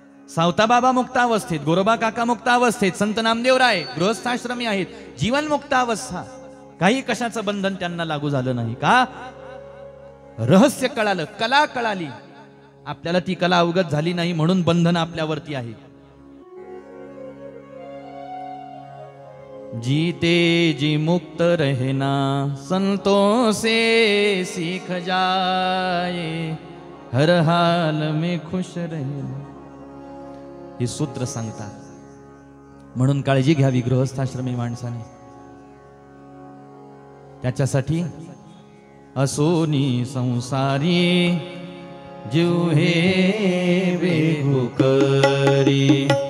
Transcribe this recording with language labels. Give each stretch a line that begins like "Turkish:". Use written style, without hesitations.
Marathi: सावताबाबा मुक्तावस्थेत, गोरोबा काका मुक्तावस्थेत, संत नामदेवराय गृहस्थाश्रमी आहेत. जीवन मुक्तावस्था, काही कशाचं बंधन त्यांना लागू झालं नाही. का? रहस्य कळालं, कला कळाली. आपल्याला ती कला अवगत झाली नाही म्हणून बंधन आपल्यावरती आहे.
Hindi: जीते जी मुक्त रहना संतों से सीख जाए हर हाल में खुश रहना.
Marathi: हे सूत्र सांगतात. म्हणून काळजी घ्यावी गृहस्थाश्रमी माणसाने. त्याच्यासाठी असोनी संसारी जीव हे वेगुकरी,